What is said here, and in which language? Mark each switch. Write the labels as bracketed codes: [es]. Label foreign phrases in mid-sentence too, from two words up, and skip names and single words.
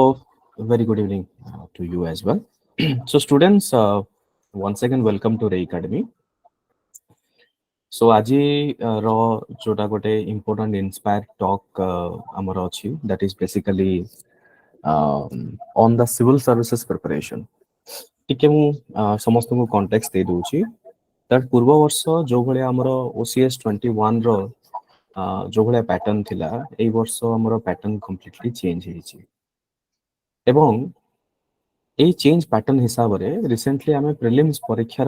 [en] so very good evening to you as well. So students, once again, welcome to Ray Academy. So [or] ଆଜି ର ଯୋଉଟା ଗୋଟେ [en] important inspire talk [or] ଆମର ଅଛି, [en] that is basically on the civil services preparation. [or] ଟିକେ ମୁଁ ସମସ୍ତଙ୍କୁ କଣ୍ଟେକ୍ସ ଦେଇ ଦଉଛି ତାର ପୂର୍ବ ବର୍ଷ ଯୋଉ ଭଳିଆ ଆମର OCS 21 ର ଯୋଉ ଭଳିଆ ପ୍ୟାଟର୍ନ ଥିଲା ଏଇ ବର୍ଷ ଆମର [en] pattern completely change [or] ହେଇଛି ଏବଂ ଏଇ [en] change pattern [or] ହିସାବରେ ରିସେଣ୍ଟଲି ଆମେ ପ୍ରିଲିମ୍ସ ପରୀକ୍ଷାର